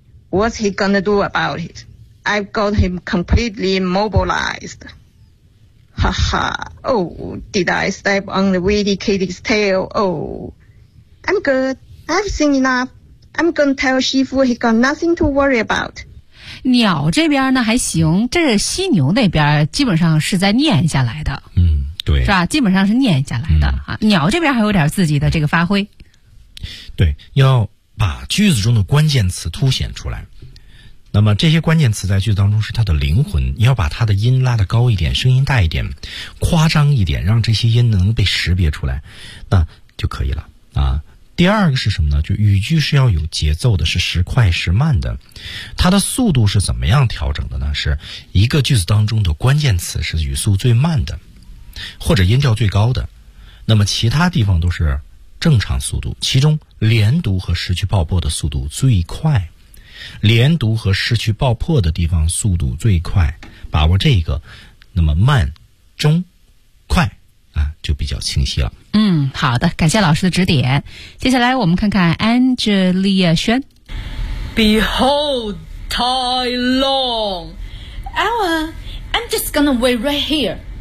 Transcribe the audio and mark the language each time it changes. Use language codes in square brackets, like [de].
[en] What's he gonna do about it? I've got him completely immobilized. Ha ha, oh, did I step on the witty kitty's tail? Oh, I'm good. I've seen enough. I'm gonna tell Shifu he got nothing to worry about. [zh] 鸟这边呢还行，这是犀牛那边基本上是在念下来的，嗯，对，是吧？基本上是念下来的、嗯、啊。鸟这边还有点自己的这个发挥，对，要把句子中的关键词凸显出来。那么这些关键词在句子当中是它的灵魂，你要把它的音拉得高一点，声音大一点，夸张一点，让这些音能被识别出来，那就可以了啊。第二个是什么呢？就语句是要有节奏的，是时快时慢的。它的速度是怎么样调整的呢？是一个句子当中的关键词是语速最慢的，或者音调最高的，那么其他地方都是正常速度。其中连读和失去爆破的速度最快，连读和失去爆破的地方速度最快，把握这个，那么慢、中、快啊就比较清晰了。嗯，好的，感谢老师的指点。接下来我们看看 Angelia 轩。 [en] Behold Tai Long, Alan, I'm just gonna wait right here.